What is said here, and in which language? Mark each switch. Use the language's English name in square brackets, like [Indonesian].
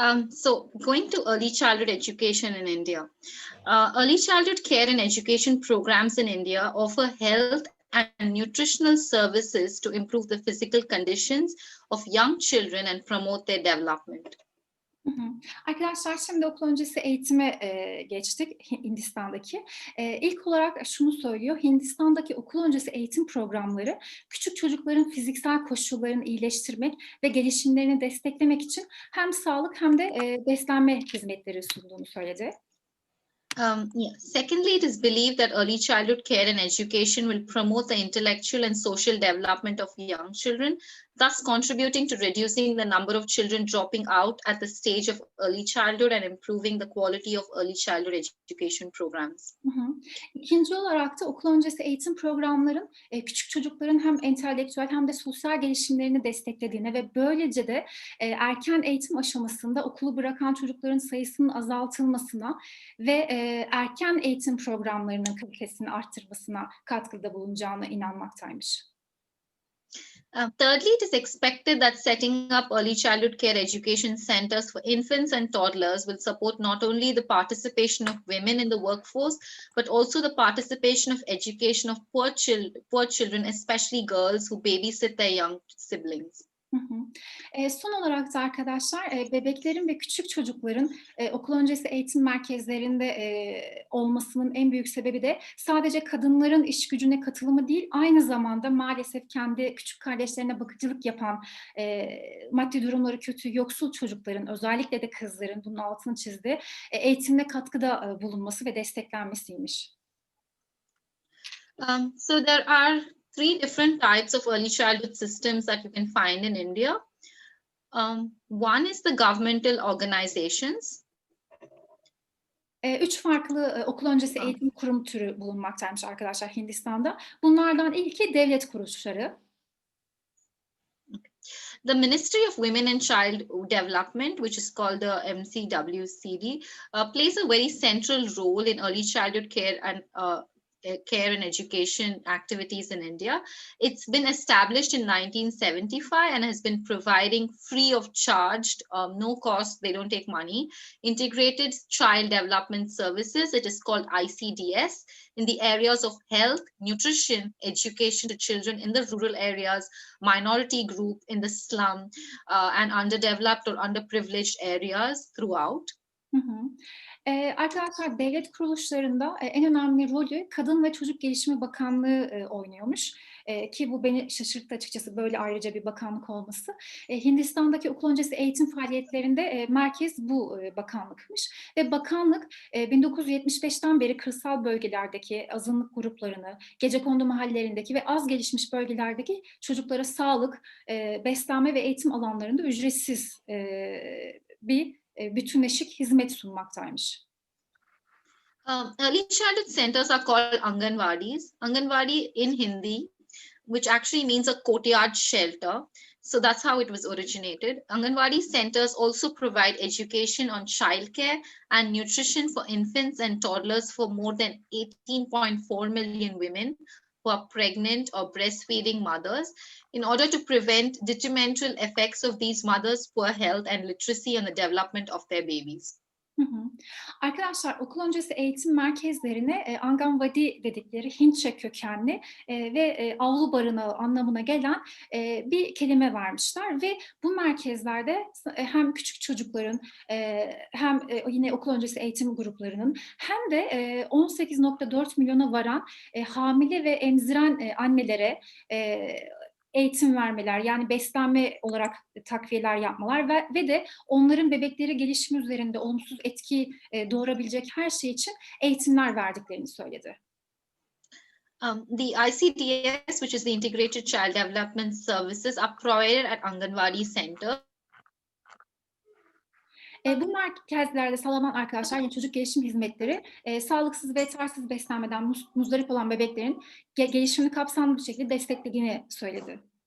[English] So going to early childhood education in India. Early childhood care and education programs in India offer health and nutritional services to improve the physical conditions of young children and promote their development. [Turkish] Arkadaşlar şimdi okul öncesi eğitime geçtik Hindistan'daki. İlk olarak şunu söylüyor, Hindistan'daki okul öncesi eğitim programları küçük çocukların fiziksel koşullarını iyileştirmek ve gelişimlerini desteklemek için hem sağlık hem de beslenme hizmetleri sunduğunu söyledi. [English] Secondly, it is believed that early childhood care and education will promote the intellectual and social development of young children thus contributing to reducing the number of children dropping out at the stage of early childhood and improving the quality of early childhood education programs. [Turkish] İkinci olarak da okul öncesi eğitim programların küçük çocukların hem entelektüel hem de sosyal gelişimlerini desteklediğine ve böylece de erken eğitim aşamasında okulu bırakan çocukların sayısının azaltılmasına ve erken eğitim programlarının kalitesini arttırmasına katkıda bulunacağına inanmaktaymış. [English] Thirdly, it is expected that setting up early childhood care education centers for infants and toddlers will support not only the participation of women in the workforce, but also the participation of education of poor children, especially girls who babysit their young siblings. [Turkish] Son olarak da arkadaşlar bebeklerin ve küçük çocukların okul öncesi eğitim merkezlerinde olmasının en büyük sebebi de sadece kadınların iş gücüne katılımı değil, aynı zamanda maalesef kendi küçük kardeşlerine bakıcılık yapan maddi durumları kötü, yoksul çocukların, özellikle de kızların, bunun altını çizdi, eğitimde katkıda bulunması ve desteklenmesiymiş. [English] So there are three different types of early childhood systems that you can find in India. One is the governmental organizations. [Turkish] Üç farklı okul öncesi eğitim kurum türü bulunmaktaymış arkadaşlar Hindistan'da. Bunlardan ilki devlet kuruluşları. [English] The Ministry of Women and Child Development, which is called the MCWCD, plays a very central role in early childhood care and education activities in India. It's been established in 1975 and has been providing free of charge, no cost, they don't take money, integrated child development services. It is called ICDS in the areas of health, nutrition, education to children in the rural areas, minority group in the slum, and underdeveloped or underprivileged areas throughout. [Turkish] Arkadaşlar devlet kuruluşlarında en önemli rolü Kadın ve Çocuk Gelişimi Bakanlığı oynuyormuş. Ki bu beni şaşırttı açıkçası, böyle ayrıca bir bakanlık olması. Hindistan'daki okul öncesi eğitim faaliyetlerinde merkez bu bakanlıkmış. Ve bakanlık 1975'ten beri kırsal bölgelerdeki azınlık gruplarını, gecekondu mahallelerindeki ve az gelişmiş bölgelerdeki çocuklara sağlık, beslenme ve eğitim alanlarında ücretsiz bir bütünleşik hizmet sunmaktaymış. [English] Early childhood centers are called Anganwadis. Anganwadi in Hindi, which actually means a courtyard shelter. So that's how it was originated. Anganwadi centers also provide education on childcare and nutrition for infants and toddlers for more than 18.4 million women who are pregnant or breastfeeding mothers, in order to prevent detrimental effects of these mothers' poor health and literacy on the development of their babies. [Turkish] Arkadaşlar okul öncesi eğitim merkezlerine Anganwadi dedikleri Hintçe kökenli ve avlu barınağı anlamına gelen bir kelime vermişler ve bu merkezlerde hem küçük çocukların hem yine okul öncesi eğitim gruplarının hem de 18.4 milyona varan hamile ve emziren annelere eğitim vermeler, yani beslenme olarak takviyeler yapmalar ve de onların bebekleri gelişimi üzerinde olumsuz etki doğurabilecek her şey için eğitimler verdiklerini söyledi. [English] The ICDS, which is the Integrated Child Development Services, are provided at Anganwadi Center. [Turkish] Bu merkezlerde sağlanan arkadaşlar yani çocuk gelişim hizmetleri sağlıksız ve yetersiz beslenmeden muzdarip olan bebeklerin gelişimini kapsamlı bir şekilde desteklediğini söyledi.